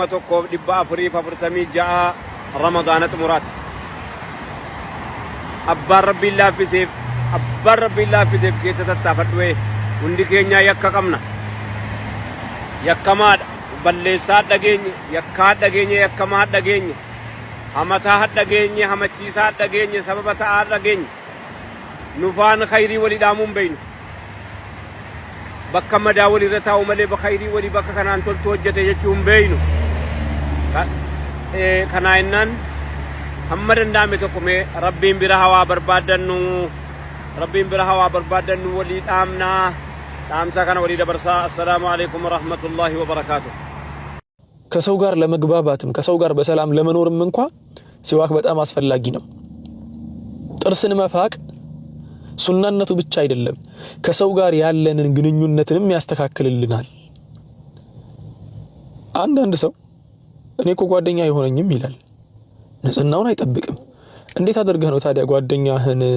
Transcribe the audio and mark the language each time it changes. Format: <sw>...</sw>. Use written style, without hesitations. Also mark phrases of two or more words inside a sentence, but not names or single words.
<om>1446 ramadaana xumuraati abbaan rabbiin laaffiseef keessa tattaafadhu'e hundi keenyaa yakka qabna yakkamaadha balleessaa dhageenye yakkaa dhageenye yakkamaa dhageenye hamataa dhageenye hamachiisaa dhageenye sababa ta'aa dhageenye nufaan khayrii walii dhaamuun beeynu bakka madaa walirra taa'u malee khayrii walii bakka kanaan toltu hojjete jechuun beeynu kanaa innaan hamma danda'ame tokko mee rabbiin bira hawaa barbaadannu walii dhaamnaa ዳምሳ ካና ወዲ ደበርሳ</om> <ar>السلام عليكم ورحمة الله وبركاته</ar> <am>ከሰው ጋር ለመግባባትም ከሰው ጋር በሰላም ለመኖርም እንኳን ሲዋክ በጣም አስፈላጊ ነው ጥርስን መፋቅ ሱናነቱ ብቻ አይደለም ከሰው ጋር ያለንን ግንኙነትንም ያስተካክልልናል አንድ ሰው እኔ እኮ ጓደኛ አይሆነኝም ይላል ንጽህናውን አይጠብቅም እንዴት አድርገህ ነው ታዲያ ጓደኛህን</am>